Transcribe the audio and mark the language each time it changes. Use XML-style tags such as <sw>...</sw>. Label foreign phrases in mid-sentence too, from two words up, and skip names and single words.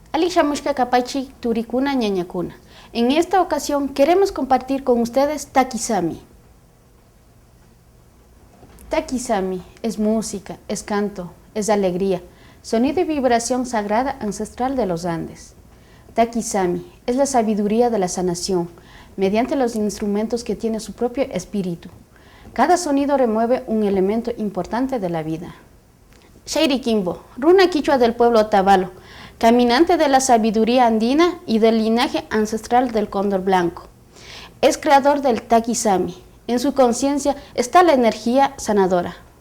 <qu>shamushka kapaichi turikuna ñañakuna.</qu> <es>En esta ocasión queremos compartir con ustedes Takisami. Takisami es música, es canto, es alegría, sonido y vibración sagrada ancestral de los Andes. Takisami es la sabiduría de la sanación, mediante los instrumentos que tiene su propio espíritu. Cada sonido remueve un elemento importante de la vida. Sheiri Kimbo, runa quichua del pueblo Otavalo, caminante de la sabiduría andina y del linaje ancestral del cóndor blanco. Es creador del Takisami. En su conciencia está la energía sanadora.</es>